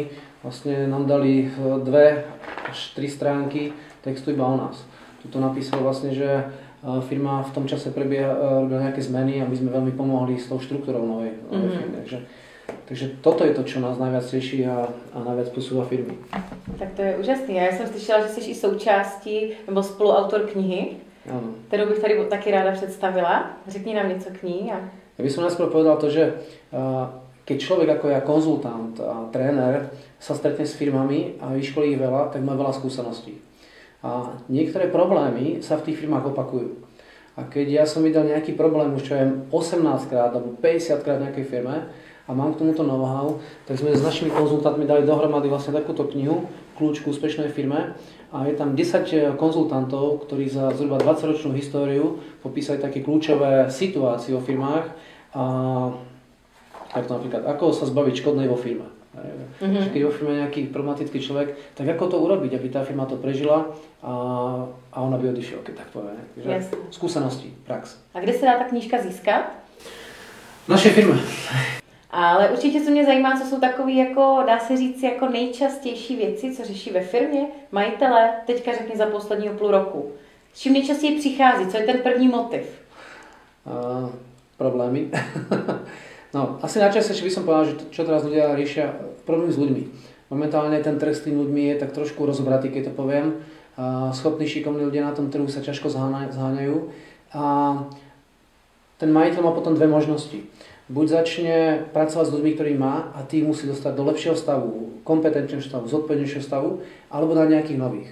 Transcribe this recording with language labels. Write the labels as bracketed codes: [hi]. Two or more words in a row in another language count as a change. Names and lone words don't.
[sk] Vlastne nám dali 2 až 3 stránky textu iba o nás. Tuto napísal vlastne, že firma v tom čase robila nejaké zmeny a my sme veľmi pomohli s tou štruktúrou novej firmy. Takže toto je to, čo nás najviac teší a najviac posúva firmy. [cs] Tak to je úžasný. Já jsem slyšela, že jsi i součástí nebo spoluautor knihy, ano, kterou bych tady taky ráda představila. Řekni nám něco k ní. [sk] Ja by som najskôr povedal to, že keď človek ako ja, konzultant a tréner, sa stretne s firmami a vyškolí ich veľa, tak má veľa skúseností. A niektoré problémy sa v tých firmách opakujú. A keď ja som videl nejaký problém už čo je 18 krát alebo 50 krát v nejakej firme, a mám k tomuto know-how, tak sme s našimi konzultantmi dali dohromady vlastne takúto knihu, Kľúč k úspešnej firme. A je tam 10 konzultantov, ktorí za zhruba 20-ročnú históriu popísali také kľúčové situácie vo firmách. A tak to napríklad, ako sa zbaviť škodnej vo firme. Keď vo firme je nejaký problematický človek, tak ako to urobiť, aby tá firma to prežila a ona by odišiel, keď tak poviem. Skúsenosti, prax. A kde sa dá tá knižka získať? V našej firme. [cs] Ale určitě co mě zajímá, co jsou takové, jako, dá se říct, jako nejčastější věci, co řeší ve firmě majitele, teďka řekni za posledního půl roku. S čím nejčastěji přichází? Co je ten první motiv? [sk] Problémy. No, asi najčastejšie by som povedal, že čo teraz ľudia riešia, problémy s ľuďmi. Momentálne ten trh s tými ľuďmi je tak trošku rozobratý, keď to poviem. Schopní, šikovní ľudia na tom trhu sa ťažko zháňajú. A ten majiteľ má potom dve možnosti. Buď začne pracovať s ľuďmi, ktorý má a tým musí dostať do lepšieho stavu, kompetentnejšieho stavu, zodpovednejšieho stavu, alebo na nejakých nových.